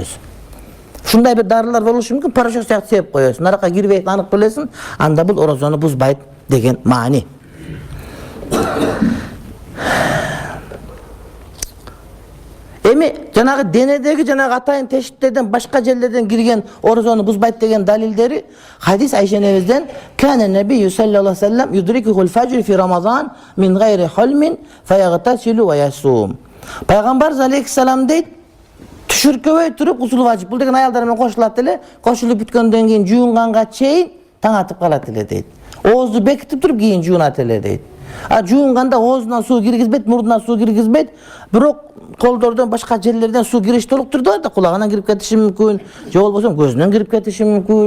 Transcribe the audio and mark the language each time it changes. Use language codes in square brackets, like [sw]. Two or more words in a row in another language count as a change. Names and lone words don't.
[ky] Шундай бир дарылар болушу мүмкүн, порошок сыяктуу сеп коесуң, наракка кирбейт, анык билесиң, анда бул орозону бузбайт деген маани. Эми жанагы денедеги жанагы атайын тешиктерден башка жерлерден кирген орозону бузбайт деген далилдери хадис Айша энебизден [ar] كان النبي صلى الله عليه وسلم يدركه الفجر في رمضان من غير حلم فيغتسل ويصوم. [ky] Пайгамбар алейхиссалам дейт, түшүркөбөй туруп гусул важип. Бул деген аялдар менен кошулат эле, кошулуп бүткөндөн кийин жуунганга чейин таң атып калат эле дейт. Оозду бекитип туруп кийин жуунат эле дейт. А жуунганда оозуна суу киргизбейт, мурдуна суу киргизбейт, бирок колдордон башка жерлерден суу кириш толук түрдө бар да, кулагынан кирип кетиши мүмкүн, же болбосо көзүнөн кирип кетиши мүмкүн.